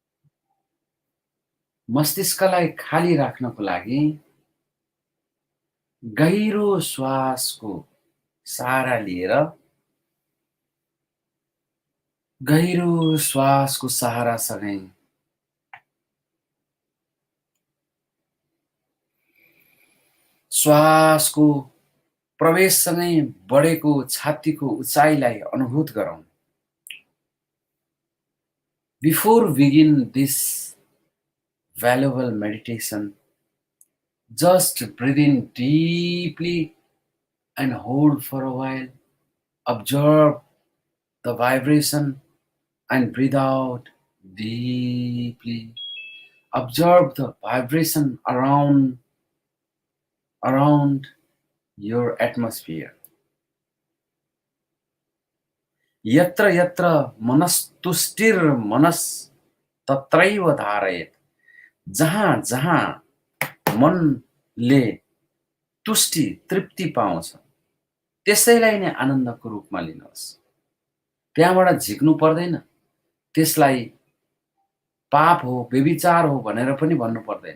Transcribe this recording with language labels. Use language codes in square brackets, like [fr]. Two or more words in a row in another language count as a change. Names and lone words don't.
[ne] मस्तिष्कलाई खाली राख्नको लागि गहिरो श्वासको सहारा लिएर गहिरो श्वासको सहारासँगै श्वासको प्रवेशसँगै बढेको छातीको उचाइलाई अनुभूत गरौँ। [en] Before we begin this valuable meditation, just breathe in deeply and hold for a while. Observe the vibration and breathe out deeply. Observe the vibration around your atmosphere. [sa] यत्र यत्र मनस्तुष्टिर्मनस् तत्रैव धारयेत्। [ne] जहाँ जहाँ मनले तुष्टि तृप्ति पाउँछ त्यसैलाई नै आनन्दको रूपमा लिनुहोस्। त्यहाँबाट झिक्नु पर्दैन, त्यसलाई पाप हो व्यभिचार हो भनेर पनि भन्नु पर्दैन।